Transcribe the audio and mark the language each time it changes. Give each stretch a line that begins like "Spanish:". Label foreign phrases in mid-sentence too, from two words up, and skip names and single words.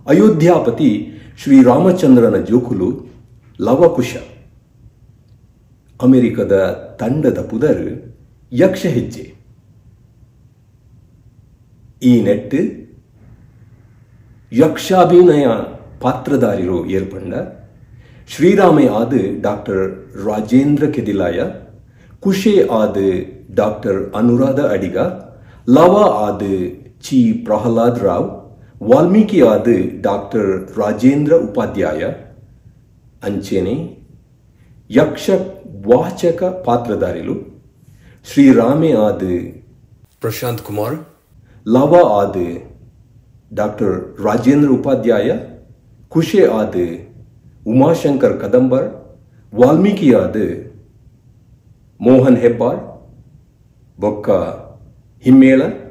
Tulu: ಅಯೋಧ್ಯಾಪತಿ ಶ್ರೀರಾಮಚಂದ್ರನ ಜೋಕುಲು ಲವಕುಶ. ಅಮೆರಿಕದ ತಂಡದ ಪುದರ್ ಯಕ್ಷ ಹೆಜ್ಜೆ. ಈ ನೆಟ್ಟು ಯಕ್ಷಾಭಿನಯ ಪಾತ್ರಧಾರಿರು ಏರ್ಪಂಡ ಶ್ರೀರಾಮೆ ಆದ ಡಾಕ್ಟರ್ ರಾಜೇಂದ್ರ ಕೆದಿಲಾಯ, ಕುಶೆ ಆದ ಡಾಕ್ಟರ್ ಅನುರಾಧ ಅಡಿಗ, ಲವ ಆದ ಚಿ ಪ್ರಹ್ಲಾದ್ ರಾವ್, ವಾಲ್ಮೀಕಿ ಆದ ಡಾಕ್ಟರ್ ರಾಜೇಂದ್ರ ಉಪಾಧ್ಯಾಯ. ಅಂಚೆನೆ ಯಕ್ಷ ವಾಚಕ ಪಾತ್ರಧಾರಿಲು ಶ್ರೀರಾಮೆ ಆದ ಪ್ರಶಾಂತ್ ಕುಮಾರ್, ಲವ ಆದ ಡಾಕ್ಟರ್ ರಾಜೇಂದ್ರ ಉಪಾಧ್ಯಾಯ, ಕುಶೆ ಆದ ಉಮಾಶಂಕರ್ ಕದಂಬರ್, ವಾಲ್ಮೀಕಿ ಆದ ಮೋಹನ್ ಹೆಬ್ಬಾರ್, ಬೊಕ್ಕ ಹಿಮ್ಮೇಳ.